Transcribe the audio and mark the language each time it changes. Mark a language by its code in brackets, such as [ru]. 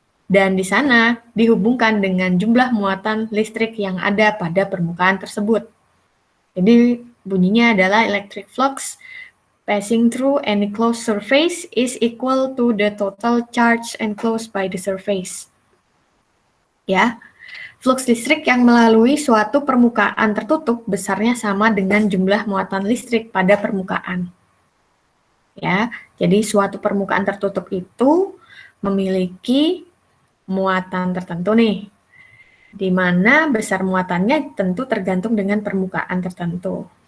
[id] Dan di sana dihubungkan dengan jumlah muatan listrik yang ada pada permukaan tersebut. Jadi bunyinya adalah [en] electric flux passing through any closed surface is equal to the total charge enclosed by the surface. [id] Ya, flux listrik yang melalui suatu permukaan tertutup besarnya sama dengan jumlah muatan listrik pada permukaan. Ya, jadi suatu permukaan tertutup itu memiliki muatan tertentu nih, di mana besar muatannya tentu tergantung dengan permukaan tertentu.